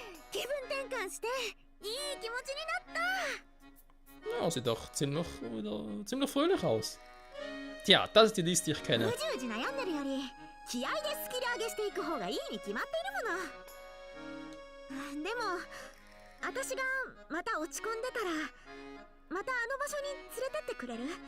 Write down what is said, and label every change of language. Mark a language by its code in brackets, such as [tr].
[ja] 気分転換していい気持ちになった。 [de] Ja, sieht doch ziemlich fröhlich aus. Tja, das ist die Liz, die ich [ja] う [de] kenne. [ja] じうじ悩んでるより気合でスキル上げしていく方がいいに決まっているもの。でも私がまた落ち込んでたらまたあの場所に連れてってくれる？